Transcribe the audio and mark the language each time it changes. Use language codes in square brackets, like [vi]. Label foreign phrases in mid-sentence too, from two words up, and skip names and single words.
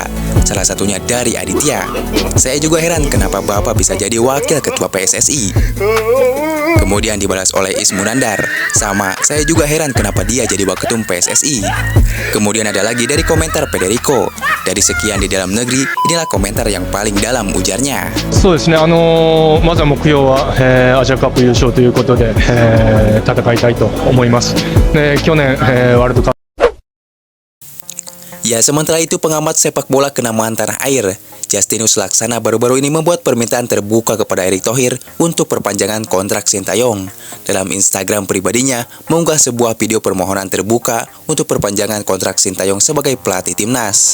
[id] Salah satunya dari Aditya. Saya juga heran kenapa Bapak bisa jadi wakil ketua PSSI. Kemudian dibalas oleh Ismunandar. Sama, saya juga heran kenapa dia jadi waketum PSSI. Kemudian ada lagi dari komentar Federico. Dari sekian di dalam negeri, inilah komentar yang paling dalam, ujarnya. [ja] そうですね。まずは目標は、アジアカップ優勝ということで、戦いたいと思います。去年、ワールドカップ [id] Ya, sementara itu pengamat sepak bola kenamaan tanah air, Justinus Laksana baru-baru ini membuat permintaan terbuka kepada Erick Thohir untuk perpanjangan kontrak Sintayong. Dalam Instagram pribadinya, mengunggah sebuah video permohonan terbuka untuk perpanjangan kontrak Sintayong sebagai pelatih timnas.